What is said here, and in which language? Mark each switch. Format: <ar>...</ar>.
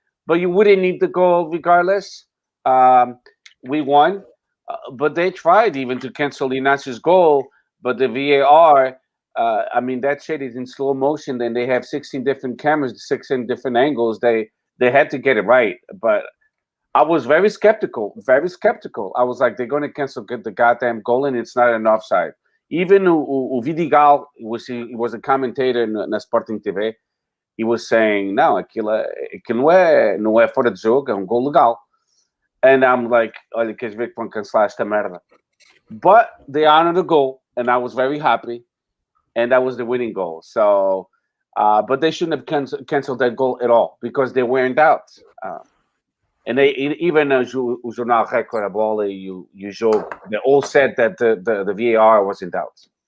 <en>But you wouldn't need the goal regardless. We won, but they tried even to cancel Inácio's goal. But the VAR, I mean, that shit is in slow motion. Then they have 16 different cameras, 16 different angles. They had to get it right, but I was very skeptical. I was like, they're going to cancel the goddamn goal, and it's not an offside.</en> <pt>Even o Vidigal,</pt> <en>he was a commentator</en> <pt>na Sporting TV,</pt> <en>he was saying,</en> <pt>não, aquilo não é fora de jogo, é gol legal.</pt> <en>And I'm like,</en> <pt>olha, queres ver que vão cancelar esta merda?</pt> <en>But they honored the goal, and I was very happy, and that was the winning goal. So, but they shouldn't have canceled that goal at all because they were in doubt. And they even o Jornal Record, a bola e o jogo, they all said that the VAR was in doubt.</en>